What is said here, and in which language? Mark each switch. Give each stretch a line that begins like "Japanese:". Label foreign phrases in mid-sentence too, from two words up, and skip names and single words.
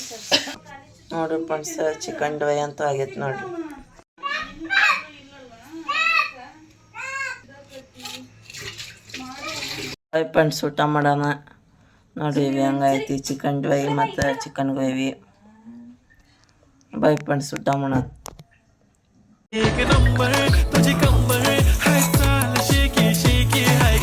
Kannada: ನೋಡ್ರಿ ಫ್ರೆಂಡ್ಸ್,
English: chicken dry
Kannada: ಅಂತೂ ಆಗೈತೆ ನೋಡ್ರಿ. ಫ್ರೆಂಡ್ಸ್ ಊಟ ಮಾಡೋಣ ನೋಡ್ರಿ. ಹೆಂಗೈತಿ
English: chicken dry
Kannada: ಮತ್ತು
English: chicken gravy. bye friends,
Kannada: ಊಟ ಮಾಡೋಣ.
Marathi: एक नंबर तुझी कंबर है चाल शेकी शेकी